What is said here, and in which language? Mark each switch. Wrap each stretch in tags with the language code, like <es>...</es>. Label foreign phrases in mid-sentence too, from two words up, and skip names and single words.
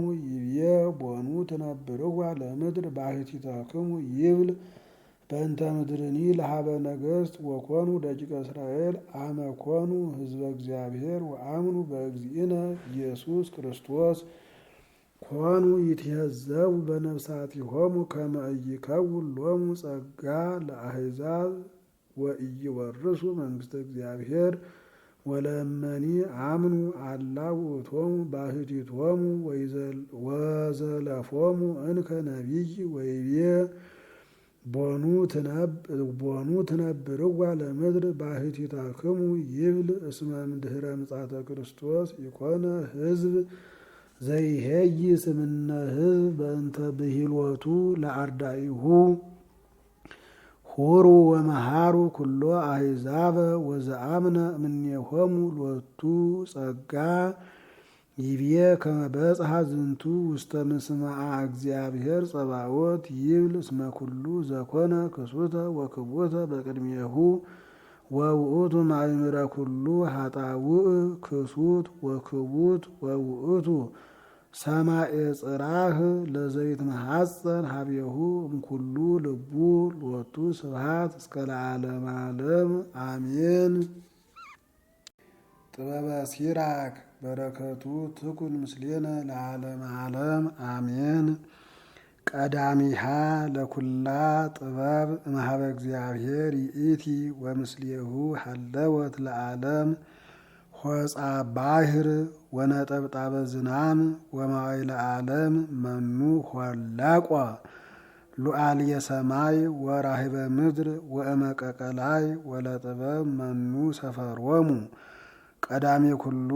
<gez>ይብዬ ቦኑ ትነብርዋ ለምድር ባሕቲተክሙ ይብል በእንተ ምድርኒ ለሃበ ነገሥት ወኮኑ ደቂቀ እስራኤል አመ ኮኑ ሕዝበ እግዚአብሔር ወአምኑ በእግዚእነ ኢየሱስ ክርስቶስ ኮኑ ይትሄዘቡ በነፍሳቲሆሙ ከመ ኢይከውን ሎሙ ጸጋ ለአሕዛብ ወኢይወርሱ መንግሥተ እግዚአብሔር ወለእመኒ አምኑ አላ ውእቶሙ ባሕቲቶሙ ወዘለፎሙ እንከ ነቢይ ወይቤ ቦኑ ትነብርዋ ለምድር ባሕቲተክሙ ይብል እስመ እምድኅረ ምጽአተ ክርስቶስ ኢኮነ ሕዝብ ዘይሄይስ እምነ ሕዝብ በእንተ ብሂሎቱ ለአርዳኢሁ ሁሩ ወመሃሩ ኩሎ አሕዛበ ወዘአምነ እምኔሆሙ ሎቱ ጸጋ ይብዬ ከመ በጽሐ ዝንቱ ውስተ ምስማዓ እግዚአብሔር ጸባኦት ይብል እስመ ኩሉ ዘኮነ ክሱተ ወክቡተ በቅድሜሁ ወውእቱ ማእምረ ኩሉ ኃጣውእ ክሱት ወክቡት ወውእቱ ሰማኤ ጽራህ ለዘይት መሐፀን ሀቤሁ እምኩሉ ልቡ ሎቱ ስብሐት እስከ ለዓለመ ዓለም አሜን። ጥበበ ሲራክ በረከቱ ትኩን ምስሌነ ለዓለመ ዓለም አሜን። ቀዳሚሃ ለኩላ ጥበብ እምኀበ እግዚአብሔር ይእቲ ወምስሌሁ ሀለወት ለዓለም ሆፃ ባሕር ወነጠብጣበ ዝናም ወመዋዕለ ዓለም መኑ ሆለቆ ሉዓልየ ሰማይ ወራህበ ምድር ወእመቀቀላይ ወለጥበብ መኑ ሰፈሮሙ ቀዳሜ ኩሉ</gez>